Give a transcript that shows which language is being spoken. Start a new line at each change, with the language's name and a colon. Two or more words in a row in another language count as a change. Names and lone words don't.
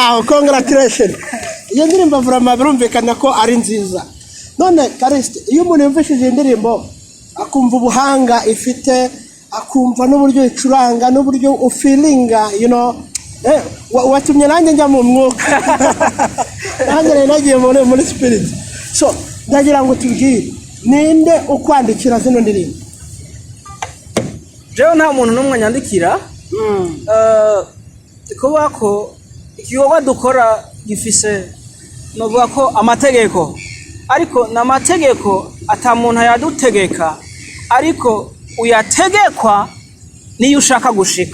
Kinyarwanda: congratulations. Iyo ndirimbo vraiment birumvikana ko ari nziza. None Kariste, iyo umuntu yumvishije indirimbo akumva ubuhanga ifite, akumva n'uburyo icuranga n'uburyo ufeelinga,
English: you know,
Kinyarwanda: watumye nanjye njya mu mwuka. Nanjye nagiye muri spirit. So, ndagira ngo tubwire ninde ukwandikira zino ndirimbo?
Rundi: Jewe nta muntu n'umwe nyandikira. Kuba ko ikiyoba dukora gifise novuga ko amategeko, ariko n'amategeko ata muntu yadutegeka, ariko uyategekwa niyo ushaka gushika.